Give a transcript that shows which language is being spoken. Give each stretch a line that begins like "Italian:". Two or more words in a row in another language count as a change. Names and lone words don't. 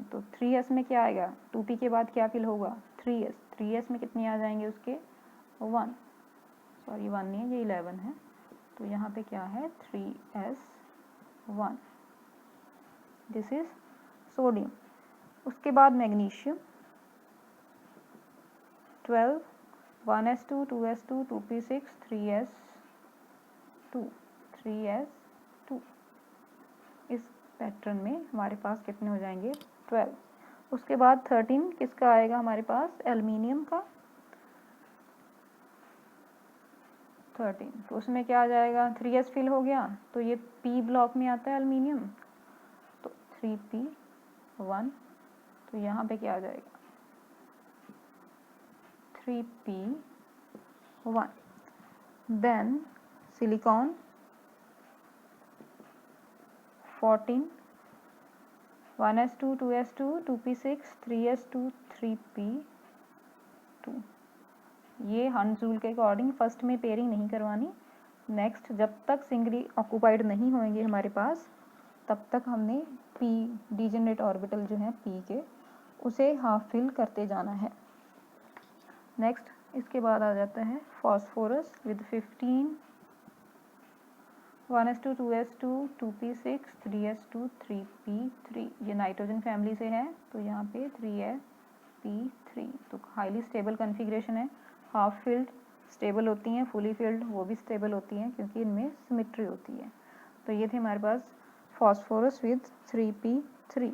Hindi: तो 3s में क्या आएगा, 2p के बाद क्या फिल होगा 3s, 3s में कितने आ जाएंगे उसके 1, सॉरी 1 नहीं है ये 11 है, तो यहाँ पे क्या है 3s1,
English: this is sodium.
Hindi: उसके बाद मैग्नीशियम 12, 1s2 2s2 2p6 3s2 3s2, इस पैटर्न में हमारे पास कितने हो जाएंगे 12। उसके बाद 13 किसका आएगा हमारे पास, एल्युमिनियम का 13, तो उसमें क्या आ जाएगा 3s फिल हो गया, तो ये
English: p block
Hindi: में आता है एल्युमिनियम, तो 3p1, तो यहाँ पे क्या आ जाएगा 3p1।
English: then silicon 14,
Hindi: 1s2 2s2 2p6 3s2 3p2। ये हंस रूल के
English: according first
Hindi: में पेयरिंग नहीं करवानी। नेक्स्ट जब तक
English: singly occupied
Hindi: नहीं होंगे हमारे पास तब तक हमने
English: p degenerate orbital
Hindi: जो है पी के उसे
English: half fill
Hindi: करते जाना है। नेक्स्ट इसके बाद आ जाता है
English: phosphorus with
Hindi: 15, 1s2 2s2 2p6 3s2 3p3। ये
English: nitrogen family
Hindi: से है तो यहाँ पे 3p3। तो
English: highly stable configuration
Hindi: है।
English: half filled stable
Hindi: होती हैं,
English: fully filled
Hindi: वो भी स्टेबल होती हैं क्योंकि इनमें सिमेट्री होती है। तो ये थे हमारे पास
English: phosphorus with
Hindi: 3p3।